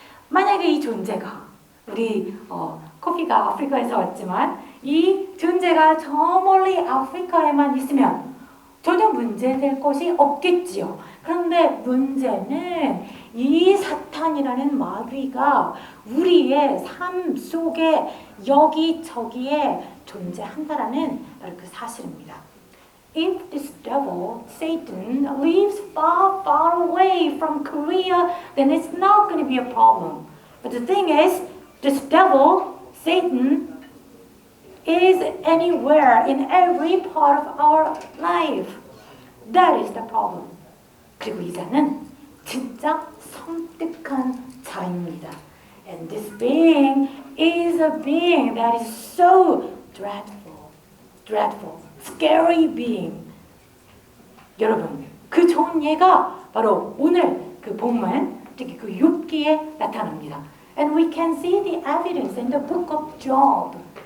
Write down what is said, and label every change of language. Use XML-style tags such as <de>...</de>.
<ko>만약에 이 존재가 우리 코피가 아프리카에서 왔지만 이 존재가 저 멀리 아프리카에만 있으면 전혀 문제될 것이 없겠지요. 그런데 문제는 이 사탄이라는 마귀가 우리의 삶 속에 여기저기에 존재한다라는 바로 그 사실입니다.</ko> <en>If this devil, Satan, lives far, far away from Korea, then it's not going to be a problem. But the thing is, this devil, Satan, is anywhere in every part of our life. That is the problem.</en> <ko>그리고 이 자는 진짜 섬뜩한 자입니다.</ko> <en>And this being is a being that is so dreadful, scary being.</en> <ko>여러분, 그 좋은 예가 바로 오늘 그 본문, 특히 그 욥기에 나타납니다.</ko> <en>And we can see the evidence in the book of Job.</en>